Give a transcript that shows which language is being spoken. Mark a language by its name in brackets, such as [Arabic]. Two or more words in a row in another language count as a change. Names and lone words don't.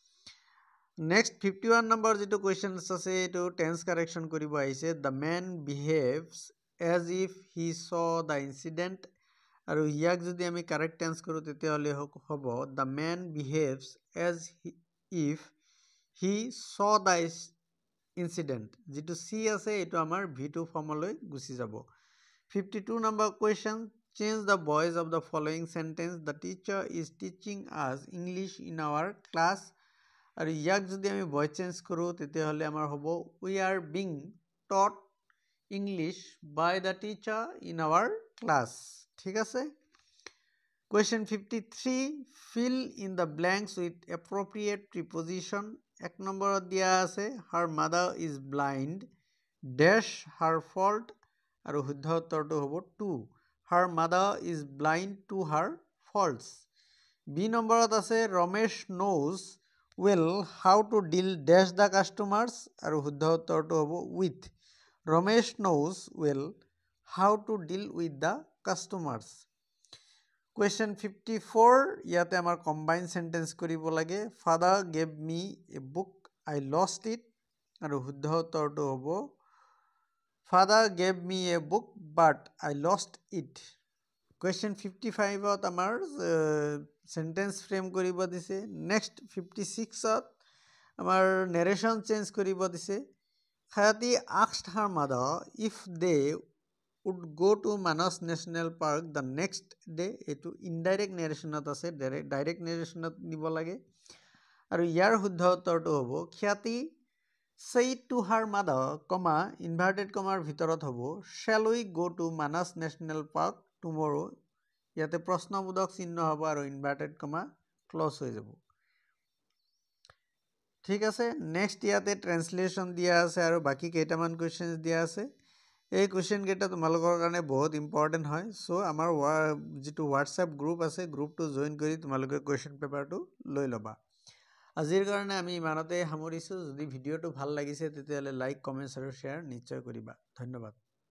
[Assamese] নেক্সট 51 নম্বৰ যিটো কুৱেশ্যনছ আছে এইটো [English] tense correction [Assamese] কৰিব আহিছে [English] the man behaves as if he saw the incident [Assamese] আৰু ইয়াক যদি আমি [English] correct tense [Assamese] কৰোঁ তেতিয়াহ'লে হ'ব [English] the man behaves as if he saw the incident [Assamese] যিটো চি আছে এইটো আমাৰ V2 ফৰ্মলৈ গুচি যাব [English] 52 number question change the voice of the following sentence the teacher is teaching us English in our class [Assamese] আৰু ইয়াক যদি আমি ভয়েস চেঞ্জ কৰোঁ তেতিয়াহ'লে আমাৰ হ'ব [English] we are being taught English by the teacher in our class [Assamese] ঠিক আছে [English] question 53 fill in the blanks with appropriate preposition [Assamese] এক নম্বৰত দিয়া আছে [English] her mother is blind dash her fault [Assamese] আৰু শুদ্ধ উত্তৰটো হ'ব [English] 2 her mother is blind to her faults B [Assamese] নম্বৰত আছে [English] ৰমেশ knows well how to deal dash the customers [Assamese] আৰু শুদ্ধ উত্তৰটো হ'ব [English] with ৰমেশ knows well how to deal with the customers question 54 [Assamese] ইয়াতে আমাৰ [English] combined sentence [Assamese] কৰিব লাগে [English] father gave me a book I lost it [Assamese] আৰু শুদ্ধ উত্তৰটো হ'ব [English] father gave me a book but I lost it question 55 [Assamese] ত আমাৰ [English] sentence frame [Assamese] কৰিব দিছে [English] next 56 ত আমাৰ narration change [Assamese] কৰিব দিছে [English] Khayati asked her mother if they would go to Manas National Park the next day etu indirect narration [Assamese] ত আছে [English] direct narration [Assamese] ত নিব লাগে আৰু ইয়াৰ শুদ্ধ উত্তৰটো হ'ব [English] Khayati said to her mother comma inverted comma [Assamese] ভিতৰত হ'ব [English] shall we go to Manas National Park tomorrow [Assamese] ইয়াতে প্ৰশ্নবোধক চিহ্ন হ'ব আৰু ইনভাৰ্টেড কমা ক্লজ হৈ যাব ঠিক আছে নেক্সট ইয়াতে ট্ৰান্সলেচন দিয়া আছে আৰু বাকি কেইটামান কোৱেশ্চনছ দিয়া আছে এই কোৱেশ্চন কেইটা তোমালোকৰ কাৰণে বহুত ইম্পৰ্টেন্ট হয় সো আমাৰ যিটো হোৱাটছএপ গ্ৰুপ আছে গ্ৰুপটো জয়েন কৰি তোমালোকে [English] question paper [Assamese] লৈ লবা আজিৰ কাৰণে আমি ইমানতে সামৰিছো যদি ভিডিঅটো ভাল লাগিছে তেতিয়াহলে লাইক কমেন্টছ আৰু শেয়াৰ নিশ্চয় কৰিবা ধন্যবাদ